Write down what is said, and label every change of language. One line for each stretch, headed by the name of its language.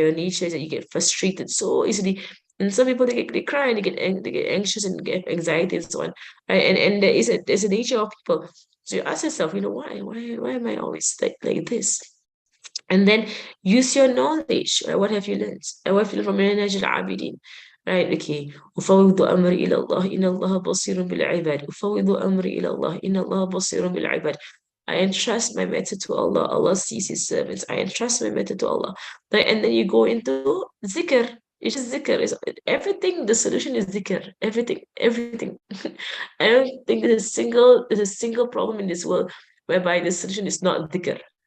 English: Your nature is that you get frustrated so easily. And some people they cry and they get anxious and get anxiety and so on. Right? And there's a nature of people. So you ask yourself, why am I always like this? And then use your knowledge. Right? What have you learned? What have you learned from Minhaj al-Abidin? Right, okay.
Arabic: أفوض أمري إلى الله إن الله بصير بالعباد. أفوض أمري إلى الله إن الله بصير بالعباد.
English: I entrust my matter to Allah. Allah sees His servants. I entrust my matter to Allah. Like, and then you go into zikr. It's just zikr. Everything. The solution is zikr. Everything. I don't think there's a single problem in this world whereby the solution is not zikr.